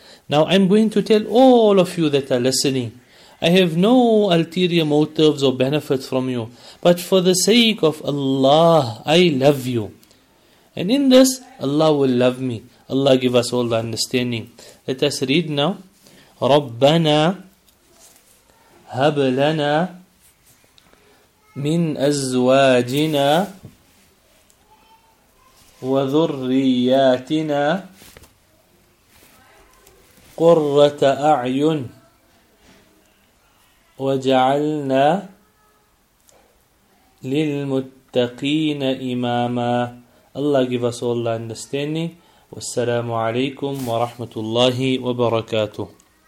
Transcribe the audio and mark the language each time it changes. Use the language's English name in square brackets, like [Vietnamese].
[English] Now I'm going to tell all of you that are listening, I have no ulterior motives or benefits from you, but for the sake of Allah, I love you. And in this, Allah will love me. Allah give us all the understanding. Let us read now. [Arabic] رَبَّنَا هَبْ لَنَا مِنْ أَزْوَاجِنَا وذرياتنا قرة أعين وجعلنا للمتقين إماما. [English] Allah give us all the understanding. [Arabic] والسلام عليكم ورحمة الله وبركاته.